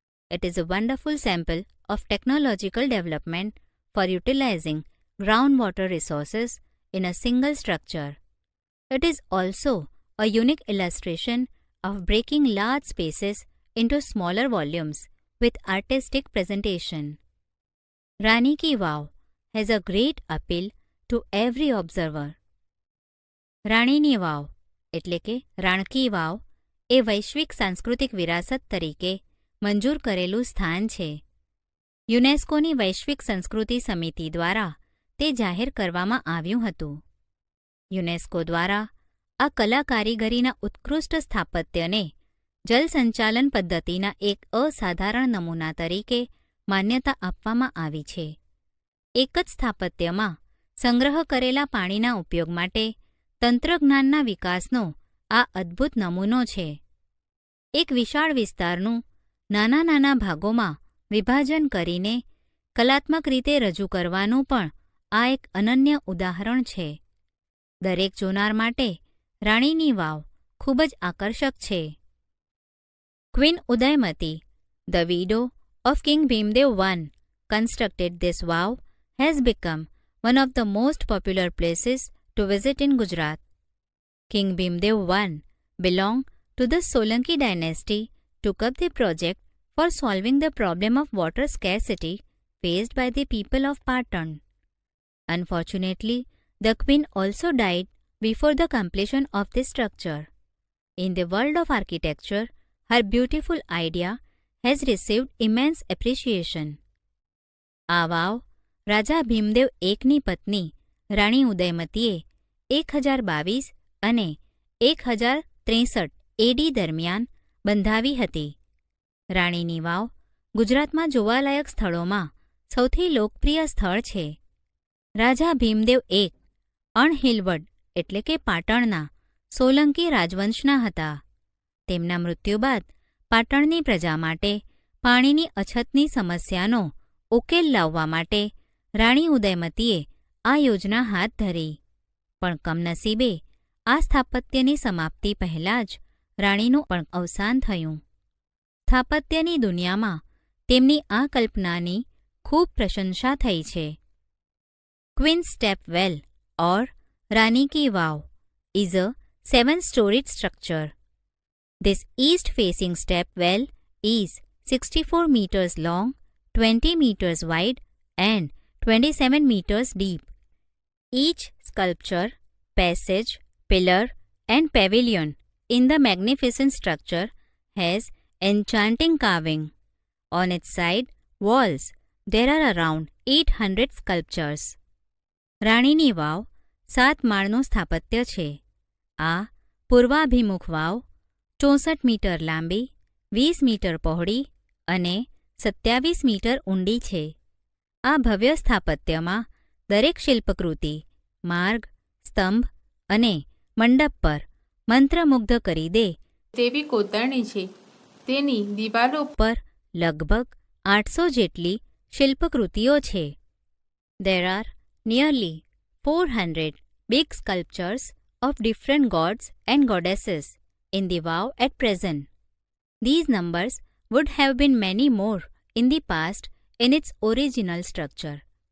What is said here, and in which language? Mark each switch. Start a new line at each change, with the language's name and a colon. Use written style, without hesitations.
English: It is a wonderful sample of technological development for utilizing groundwater resources in a single structure. It is also a unique illustration of breaking large spaces into smaller volumes with artistic presentation. Rani Ki Vav has a great appeal to every observer.
Gujarati: રાણીની વાવ એટલે કે રાણકી વાવ એ વૈશ્વિક સાંસ્કૃતિક વિરાસત તરીકે મંજૂર કરેલું સ્થાન છે. યુનેસ્કોની વૈશ્વિક સંસ્કૃતિ સમિતિ દ્વારા તે જાહેર કરવામાં આવ્યું હતું. યુનેસ્કો દ્વારા આ કલા કારીગરીના ઉત્કૃષ્ટ સ્થાપત્યને જલસંચાલન પદ્ધતિના એક અસાધારણ નમૂના તરીકે માન્યતા આપવામાં આવી છે. એક જ સ્થાપત્યમાં સંગ્રહ કરેલા પાણીના ઉપયોગ માટે તંત્રજ્ઞાનના વિકાસનો આ અદ્ભુત નમૂનો છે. એક વિશાળ વિસ્તારનું નાના નાના ભાગોમાં વિભાજન કરીને કલાત્મક રીતે રજૂ કરવાનું પણ આ એક અનન્ય ઉદાહરણ છે. દરેક જોનાર માટે રાણીની વાવ ખૂબ જ આકર્ષક છે.
English: Queen Udayamati, the widow of King Bhimdev I, constructed this vow has become one of the most popular places to visit in Gujarat. King Bhimdev I belonged to the Solanki dynasty, took up the project for solving the problem of water scarcity faced by the people of Patan. Unfortunately, the queen also died before the completion of this structure. In the world of architecture, her beautiful idea has received immense appreciation.
Gujarati: આ વાવ રાજા ભીમદેવ એકની પત્ની રાણી ઉદયમતીએ 1022 અને 1063 એડી દરમિયાન બંધાવી હતી. રાણીની વાવ ગુજરાતમાં જોવાલાયક સ્થળોમાં સૌથી લોકપ્રિય સ્થળ છે. રાજા ભીમદેવ એક અણહિલવડ એટલે કે પાટણના સોલંકી રાજવંશના હતા. તેમના મૃત્યુ બાદ પાટણની પ્રજા માટે પાણીની અછતની સમસ્યાનો ઉકેલ લાવવા માટે રાણી ઉદયમતીએ આ યોજના હાથ ધરી. પણ કમનસીબે આ સ્થાપત્યની સમાપ્તિ પહેલાં જ રાણીનું પણ અવસાન થયું. સ્થાપત્યની દુનિયામાં તેમની આ કલ્પનાની ખૂબ પ્રશંસા થઈ છે.
English: Queen's step well or Rani ki Vav is a 7-storied structure. This east-facing step well is 64 meters long, 20 meters wide and 27 meters deep. Each sculpture, passage, pillar and pavilion in the magnificent structure has enchanting carving. On its side walls, there are around 800 sculptures.
Gujarati: રાણીની વાવ 7 માળનું સ્થાપત્ય છે. આ પૂર્વાભિમુખ વાવ 64 metre લાંબી, 20 metre પહોળી અને 27 metre ઊંડી છે. આ ભવ્ય સ્થાપત્યમાં દરેક શિલ્પકૃતિ, માર્ગ, સ્તંભ અને મંડપ પર મંત્રમુગ્ધ કરી દે તેવી કોતરણી છે. તેની દિવાલો પર લગભગ 800 જેટલી શિલ્પકૃતિઓ છે.
English: There are nearly 400 big sculptures of different gods and goddesses in the vow at present. These numbers would have been many more in the past in its original structure.